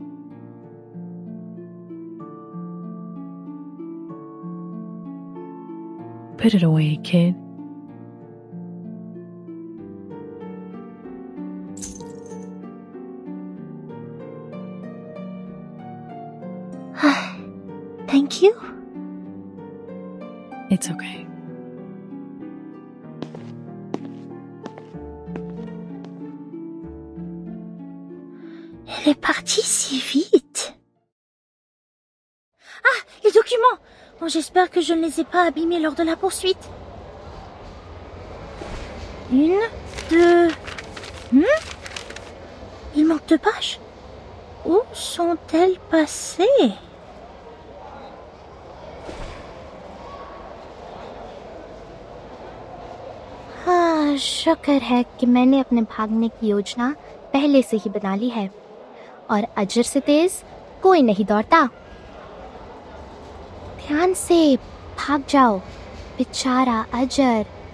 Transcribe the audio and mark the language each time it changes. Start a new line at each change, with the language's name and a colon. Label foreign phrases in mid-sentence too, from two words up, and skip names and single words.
English: Put it away, kid. Thank you. It's okay.
French: Elle est partie si vite. Ah, les documents. Bon, j'espère que je ne les ai pas abîmés lors de la poursuite. 1, 2... Il manque 2 pages. Où sont-elles passées?
Hindi: हाँ, शुक्र है कि मैंने अपने भागने की योजना पहले से ही बना ली है और अजर से तेज कोई नहीं दौड़ता। ध्यान से भाग जाओ, बेचारा अजर।